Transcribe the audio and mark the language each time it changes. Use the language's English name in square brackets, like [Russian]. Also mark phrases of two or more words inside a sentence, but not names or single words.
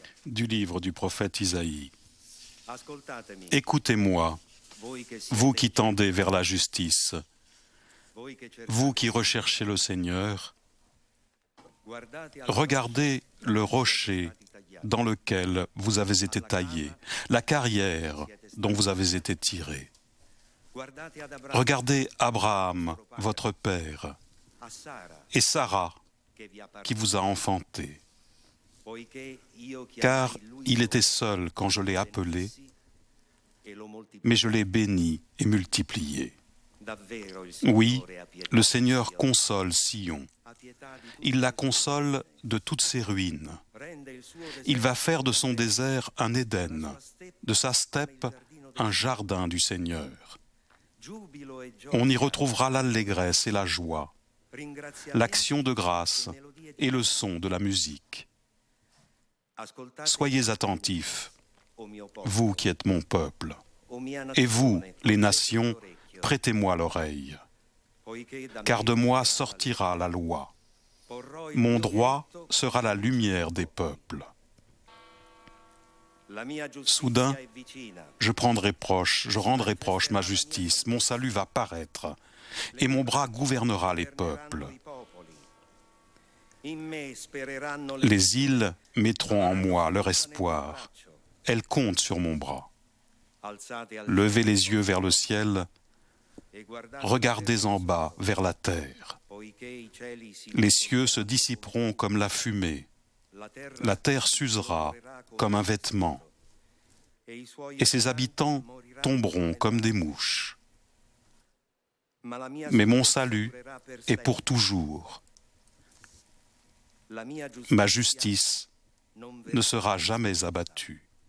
[French] Du livre du prophète Isaïe. [Italian] Ascoltatemi, [French] Écoutez-moi, [Italian] voi che siete [French] vous qui [Italian] in [French] tendez vers la justice, [Italian] voi che cercate, [French] vous qui recherchez le Seigneur, [Italian] guardate alla [French] regardez le rocher dans lequel vous avez été taillé, la carrière dont vous avez été tiré. [Italian] guardate ad Abramo, [French] Regardez Abraham, votre père, [Italian] a Sara, [French] et Sarah, [Italian] che vi ha [French] qui vous a enfanté, [Italian] poiché io [French] car [Italian] chiamai lui [French] il était seul quand je l'ai appelé, [Italian] e lo moltiplicai. [French] mais je l'ai béni et multiplié. [Italian] Davvero il [French] Oui, [Italian] Signore ha pietà [French] le [Italian] di [French] Seigneur [Italian] Sion, [French] console Sion. [Italian] ha pietà di tutti [French] Il la [Italian] i suoi [French] console [Italian] popoli, [French] de toutes ses ruines. [Italian] rende il suo [French] Il va [Italian] deserto [French] faire de son [Italian] un [French] désert un Éden, de sa steppe un [Italian] un [French] jardin du Seigneur. [Italian] giubilo e gioia, [French] On y retrouvera l'allégresse et la joie, [Italian] ringraziamento [French] l'action de grâce [Italian] e melodie [French] et le son de la musique. [Italian] Ascoltate, [French] Soyez attentifs, [Italian] o mio popolo, [French] vous qui êtes mon peuple, [Italian] o mia [French] et vous, [Italian] nazione, [French] les [Italian] prestate [French] nations, [Italian] l'orecchio, [French] prêtez-moi l'oreille, [Italian] poiché da [French] car [Italian] me [French] de moi [Italian] sortirà [French] sortira la loi. [Italian] porrò il [French] Mon [Italian] mio [French] droit [Italian] diritto, [French] sera la lumière des peuples. [Italian] la mia giustizia [French] Soudain, [Italian] è vicina, [French] je rendrai proche ma justice, mon salut va paraître, et mon bras gouvernera les peuples. [Italian] governeranno i popoli. In me spereranno [French] Les îles mettront en moi leur espoir. Elles comptent sur mon bras. [Italian] Alzate al [French] Levez les [Italian] cielo [French] yeux vers le ciel, [Italian] e guardate [French] regardez en bas vers la terre. [Italian] poiché i cieli si [French] Les cieux se dissiperont comme la fumée, la terre s'usera comme un vêtement, et ses habitants tomberont comme des mouches. Mais mon salut est pour toujours. Ma justice ne sera jamais abattue.